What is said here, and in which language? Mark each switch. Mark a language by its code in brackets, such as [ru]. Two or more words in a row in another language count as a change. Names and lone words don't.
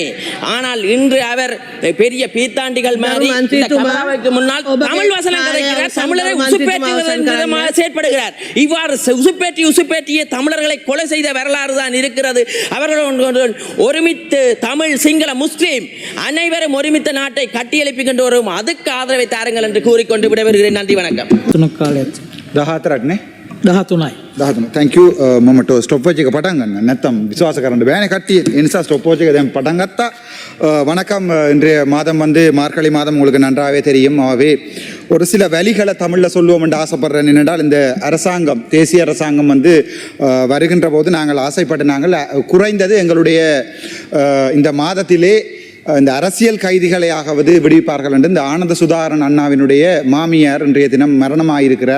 [ta] ஆனால் இன்று அவர் பெரிய பீத்தாண்டிகள் மாதிரி இந்த கமலாவுக்கு முன்னால் தமிழ் வசனம் கதைக்கிறார், தமிழரை உசுப்பேற்றுவதன் விதமாக செயற்படுகிறார். இவ்வாறு உசுப்பேற்றிய தமிழர்களை கொலை செய்த வரலாறு தான் இருக்கிறது. அவர்கள் ஒருமித்து தமிழ், சிங்கள, முஸ்லீம் அனைவரும் ஒருமித்த நாட்டை கட்டியெழுப்பிக்கின்ற வரும். அதுக்கு ஆதரவை தாருங்கள் என்று கூறிக்கொண்டு விடைபெறுகிறேன். நன்றி, வணக்கம். [si] 14ක් නේ 13යි. 13. [en] thank you. [si] මම [en] stop watch [si] එක පටන් ගන්න. නැත්තම් විශ්වාස කරන්න බෑනේ කට්ටිය. ඒ නිසා [en] stop watch [si] එක දැන් පටන් ගත්තා. [ta] வணக்கம். இன்றைய மாதம் வந்து மார்கழி மாதம் உங்களுக்கு நன்றாகவே தெரியும். ஆகவே ஒரு சில வழிகளை தமிழில் சொல்லுவோம் என்று ஆசைப்படுறேன். என்னென்றால் இந்த அரசாங்கம், தேசிய அரசாங்கம் வந்து வருகின்ற போது நாங்கள் ஆசைப்பட்ட நாங்கள் குறைந்தது எங்களுடைய இந்த மாதத்திலே இந்த அரசியல் கைதிகளையாகவது விடுவிப்பார்கள் என்று இந்த ஆனந்த சுதாகரன் அண்ணாவினுடைய மாமியார் இன்றைய தினம் மரணமாயிருக்கிறார்.